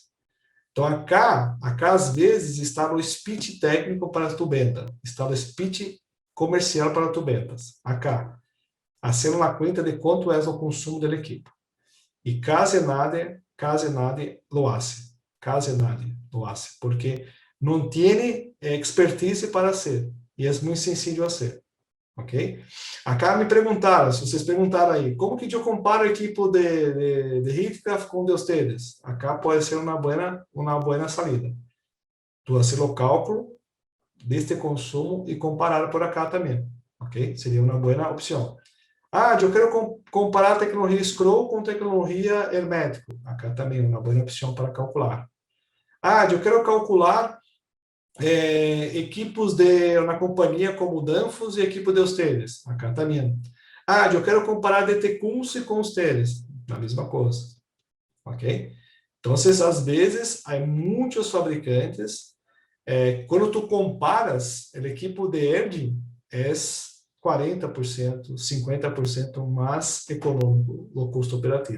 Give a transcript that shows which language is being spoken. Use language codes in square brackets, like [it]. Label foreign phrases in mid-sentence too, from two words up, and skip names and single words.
[pt] Então, acá às vezes, está no speech técnico para tu venda, está no speech comercial para tu vendas. [es] Acá, haciendo la cuenta de [pt] quanto é o consumo do equipo. E quase [es] nadie lo hace. [pt] Quase [es] nadie lo hace, [pt] porque não tem expertise para hacer. E é muito [es] sencillo hacer. [pt] Ok? Acá me perguntaram, se vocês perguntaram aí, como que eu comparo o equipo de Heatcraft com o de ustedes? Acá pode ser uma boa salida. Tu hacer o cálculo deste consumo e comparar por acá também. Ok? Seria uma boa opção. Ah, eu quero comparar a tecnologia Scroll com tecnologia Hermético. Acá também uma boa opção para calcular. Ah, eu quero calcular equipos na companhia como Danfoss e equipo de ustedes. Acá também. Ah, eu quero comparar DT Kunze com ustedes. A mesma coisa. Ok? Então, às vezes, há muitos fabricantes. Quando tu comparas, o equipo de Erding é 40%, 50% mais econômico o custo operativo.